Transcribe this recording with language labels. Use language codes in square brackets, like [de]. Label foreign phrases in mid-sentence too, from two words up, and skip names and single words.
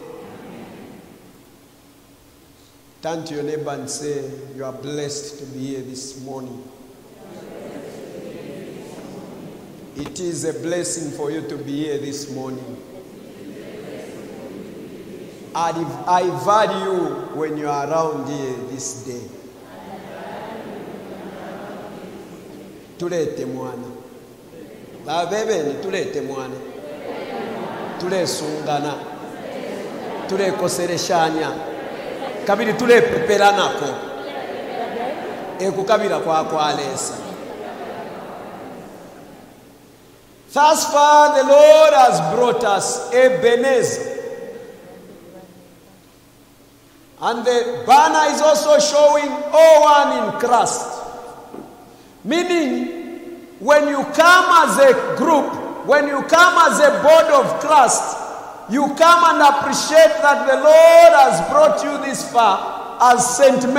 [en] Turn to your neighbor and say, you are blessed to be here this morning. It is a blessing for you to be here this morning. I value when you are around here this day. [bem] Tulete mwana. Babebeni tulete mwana. Tule sungana. Tule kosereshanya. Kabiri tule peperanako. Ekukabira kwa alesa. [en] Thus far the Lord has brought us Ebenezer. And the banner is also showing O1 in Christ. Meaning, when you come as a group, when you come as a body of Christ, you come and appreciate that the Lord has brought you this far as St.